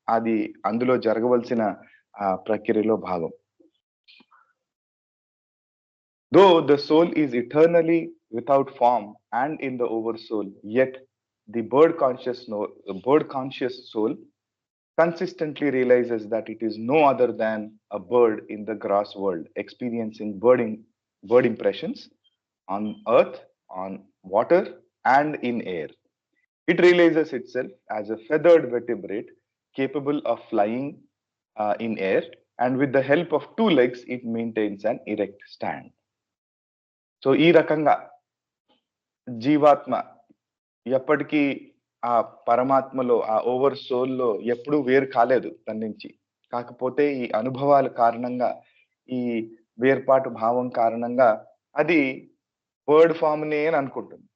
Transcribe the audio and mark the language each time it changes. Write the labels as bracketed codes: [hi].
[te] అది అందులో జరగవలసిన ప్రక్రియలో భాగం. [en] Though the soul is eternally without form and in the oversoul, yet the bird conscious soul consistently realizes that it is no other than a bird in the grass world, experiencing bird impressions on earth, on water, and in air. It realizes itself as a feathered vertebrate capable of flying in air, and with the help of two legs, it maintains an erect stand. [te] So ఈ రకంగా జీవాత్మ ఎప్పటికీ ఆ పరమాత్మలో, ఆ over సోల్లో ఎప్పుడూ వేరు కాలేదు తన నుంచి. కాకపోతే ఈ అనుభవాల కారణంగా, ఈ వేర్పాటు భావం కారణంగా అది బర్డ్ ఫామ్ నే అని అనుకుంటుంది.